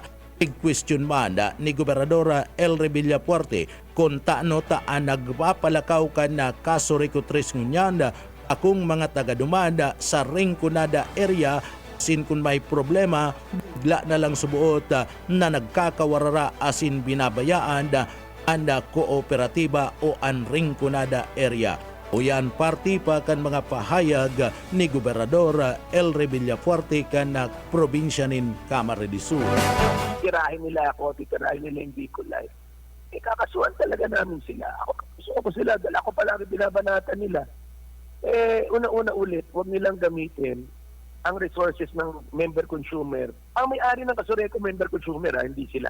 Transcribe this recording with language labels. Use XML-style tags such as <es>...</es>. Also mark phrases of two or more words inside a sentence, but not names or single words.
<bik>Big question man ni Gobernadora Elry Villafuerte kung taano taan nagpapalakaw ka na Kasuri Kutres ngunyanda akong mga taga-dumanda sa Rinconada area asin kung may problema bigla na lang subuot na nagkakawarara asin binabayaan anda kooperatiba o an Rinconada area. O yan party pa kan mga pahayag ni Gobernador Elry Villafuerte kan na probinsya nin Camarines de Sur.</bik> <tl>Tirahin nila ako, titirahin nila yung Bicol Light. Kakasuhan talaga namin sila. Gusto ko sila, dala ko pala rin binabanatan nila. Una-una ulit, huwag nilang gamitin ang resources ng</tl> <en>member consumer.</en> <tl>Ang may-ari ng Kasureco</tl> <en>member consumer,</en> <tl>hindi sila.</tl>